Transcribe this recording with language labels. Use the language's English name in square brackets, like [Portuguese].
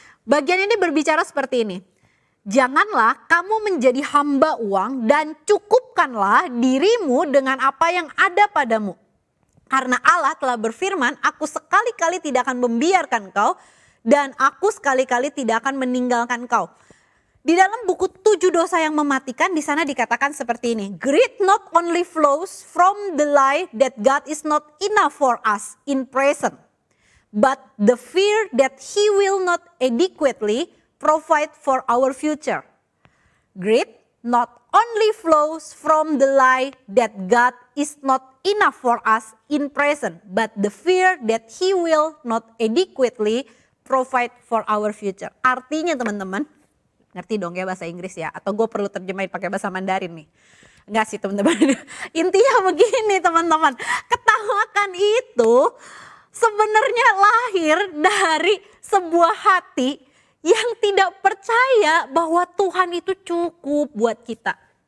[Indonesian] Bagian ini berbicara seperti ini. Janganlah kamu menjadi hamba uang dan cukupkanlah dirimu dengan apa yang ada padamu. Karena Allah telah berfirman, aku sekali-kali tidak akan membiarkan kau dan aku sekali-kali tidak akan meninggalkan kau. Di dalam buku 7 dosa yang mematikan di sana dikatakan seperti ini. [English] Greed not only flows from the lie that God is not enough for us in present, but the fear that He will not adequately provide for our future. Greed not only flows from the lie that God is not enough for us in present, but the fear that He will not adequately provide for our future. [Indonesian] Artinya teman-teman, ngerti dong ya bahasa Inggris ya? Atau gue perlu terjemahin pakai bahasa Mandarin nih? Enggak sih teman-teman. Intinya begini teman-teman. Ketamakan itu sebenarnya lahir dari sebuah hati yang tidak percaya bahwa Tuhan itu cukup buat kita.